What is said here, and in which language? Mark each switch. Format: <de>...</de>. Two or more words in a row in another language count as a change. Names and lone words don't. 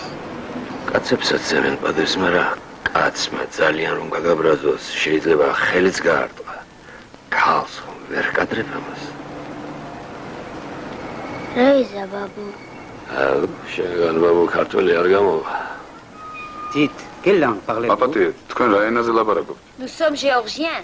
<ka>კაცებსაც სცემენ პატივს, მაგრამ კაცმა ძალიან რომ გაგაბრაზოს, შეიძლება ხელიც გაარტყა. ქალს ხომ ვერ კადრებ ამას. რა იზა ბაბუ? შენგან ბაბუ ქართველი არ გამოვა.</ka> <fr>Dites, quelle langue parlez-vous?</fr> <ka>აპატი, თქვენ რა ენაზე ლაპარაკობთ?</ka> <fr>Nous sommes géorgiens.</fr>